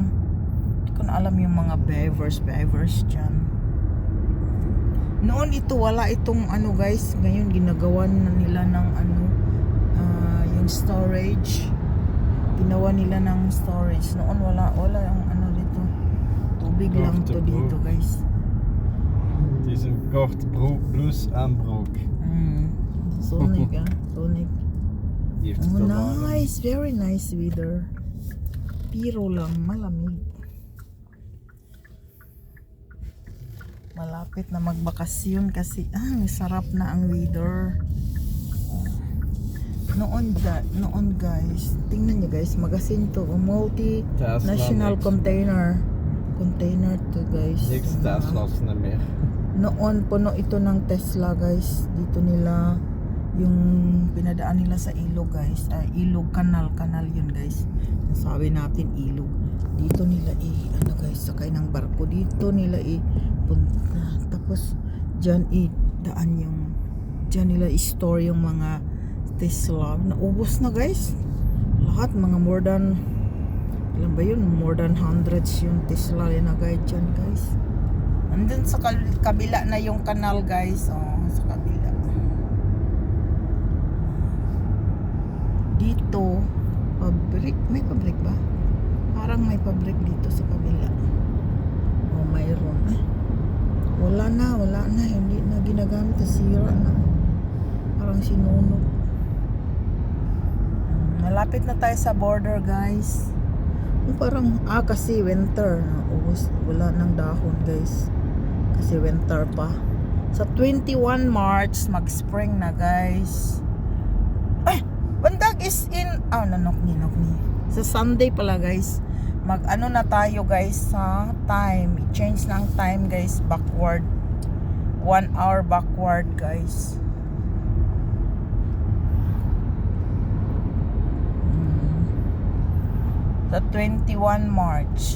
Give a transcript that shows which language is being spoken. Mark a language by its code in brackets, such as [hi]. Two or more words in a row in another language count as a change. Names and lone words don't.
[tl] Hindi ko na alam yung mga beavers dyan. Noon ito wala itong ano guys. Ngayon ginagawan na nila ng ano, yung storage. Ginawa nila ng storage. Noon wala yung ano dito. Tubig lang to dito guys. [nl] Het is een kort blouse en broek. Sonic Sonic. Die heeft Oh het al aan. [en] nice. Very nice weather. [tl] Piro lang. Malamig. Malapit na magbakasyon kasi sarap na ang weather. Noon guys, tingnan nyo guys, magasin to, [en] multi-national container [tl] to guys. [nl] Niks Tesla's meer. [tl] Noon puno ito ng Tesla guys. Dito nila yung pinadaan nila sa ilog guys. Ilog, kanal yun guys. Sabi natin ilog. Dito nila ano guys, sakay ng barko. Dito nila punta. Tapos dyan nila i-store yung mga Tesla. Naubos na guys. Lahat mga [en] more than [tl] ilan ba yun? [en] More than hundreds [tl] yung Tesla linagay dyan guys. Andun sa kabila na yung kanal guys. Sa kabila. Dito may pabrik ba? Parang may pabrik dito sa kabila. Mayroon. Wala na. Hindi na ginagamit. Sira na. Parang sinunog. Malapit na tayo sa border guys. Parang kasi winter. Wala ng dahon guys. Kasi winter pa. Sa 21 March mag-spring na guys. Bandag is in nanokni. Sa Sunday pala guys. Mag-ano na tayo guys sa time. I-change na ang time guys. [en] Backward. 1 hour backward guys. [tl] Sa 21 March.